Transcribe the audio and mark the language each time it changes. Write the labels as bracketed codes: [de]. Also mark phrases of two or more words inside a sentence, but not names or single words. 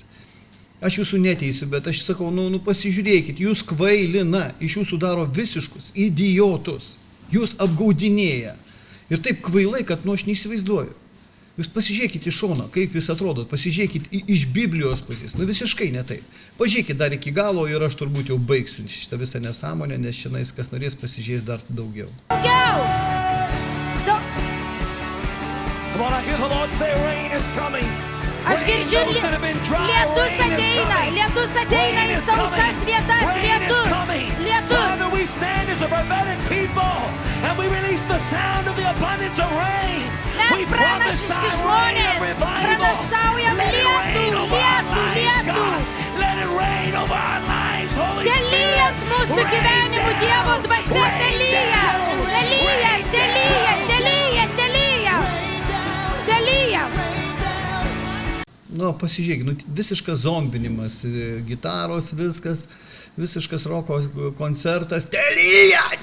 [lt] Aš jūsų neteisiu, bet aš sakau, pasižiūrėkit, jūs kvailina, iš jūsų daro visiškus idiotus, jūs apgaudinėja. Ir taip kvailai, kad aš neįsivaizduoju. Jūs pasižiūrėkit iš šono, kaip jūs atrodot, pasižiūrėkit iš Biblijos pusės, visiškai ne taip. Pažiūrėkit dar iki galo ir aš turbūt jau baigsiu šitą visą nesąmonę, nes šiandien kas norės pasižiūrės dar daugiau. [en] Come on, I hear the Lord say rain is coming. [lt] Aš girdžiu, lietus ateina į sausas vietas, lietus. [en] Father, we stand as a prophetic people and we release the sound of the abundance of rain. [lt] Mes pranašiški žmonės, pranašaujam lietų. [en] Let it rain over our lives, Holy Spirit. [lt] Telyjant mūsų gyvenimų Dievo dvasia, telyja. Pasižiūrėkit, visiškas zombinimas, gitaros viskas, visiškas roko koncertas, telyja.